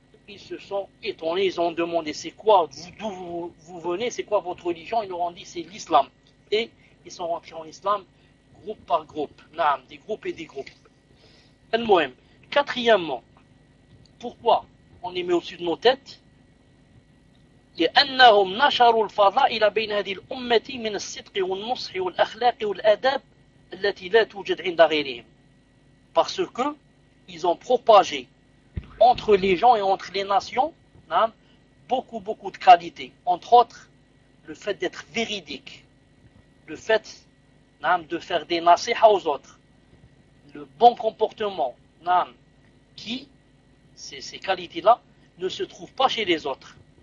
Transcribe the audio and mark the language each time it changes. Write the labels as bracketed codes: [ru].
[fr] Ils se sont étonnés, ils ont demandé, c'est quoi, d'où vous venez, c'est quoi votre religion? Ils leur ont dit, c'est l'islam. Et ils sont rentrés en islam, groupe par groupe, nam, des groupes et des groupes. Al-Mohim. Quatrièmement, pourquoi on les met au-dessus de nos têtes? [ar] لأنهم نشروا الفضائل بين هذه الأمة من الصدق والنصح والأخلاق والأدب التي لا توجد عند غيرهم. [fr] Parce que ils ont propagé entre les gens et entre les nations, hein, beaucoup de qualités. Entre autres, le fait d'être véridique, le fait, hein, de faire des nasihas aux autres, le bon comportement, hein, qui ces qualités-là ne se trouvent pas chez les autres.